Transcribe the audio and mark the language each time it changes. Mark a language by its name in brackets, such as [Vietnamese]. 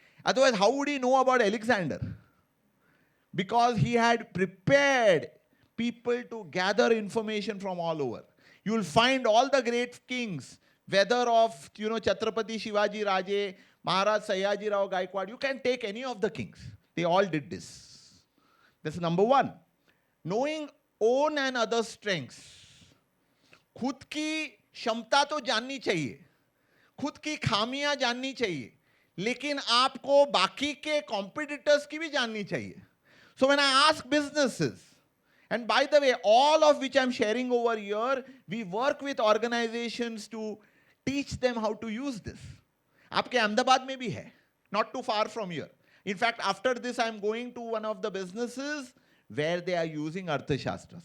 [English] Otherwise, how would he know about Alexander? Because he had prepared people to gather information from all over. You will find all the great kings, whether of Chhatrapati Shivaji Raje, Maharaj Sayaji Rao Gaikwad, you can take any of the kings. They all did this. That's number 1. Knowing own and other strengths. [Hindi] खुद की क्षमता तो जाननी चाहिए, खुद की खामियां जाननी चाहिए, लेकिन आपको बाकी के competitors की भी जाननी चाहिए. [English] So when I ask businesses, and by the way, all of which I'm sharing over here, we work with organizations to teach them how to use this. [Hindi] आपके अहमदाबाद में भी है, [English] not too far from here. In fact, after this, I'm going to one of the businesses where they are using Arthashastra.